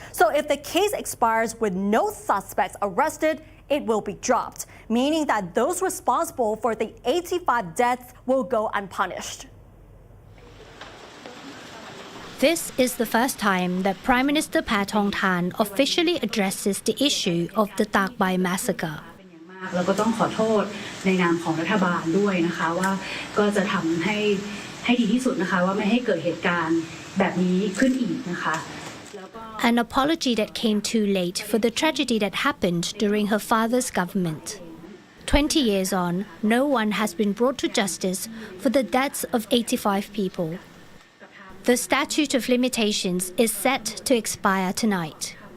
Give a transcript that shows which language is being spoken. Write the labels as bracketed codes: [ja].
[en] So if the case expires with no suspects arrested, it will be dropped, meaning that those responsible for the 85 deaths will go unpunished. This is the first time that Prime Minister Paetongtarn officially addresses the issue of the Tak Bai massacre. [th] แล้วก็ต้องขอโทษในนามของรัฐบาลด้วยนะคะว่าก็จะทำให้ดีที่สุดนะคะว่าไม่ให้เกิดเหตุการณ์แบบนี้ขึ้นอีกนะคะ [en] An apology that came too late for the tragedy that happened during her father's government. 20 years on, no one has been brought to justice for the deaths of 85 people. The statute of limitations is set to expire tonight.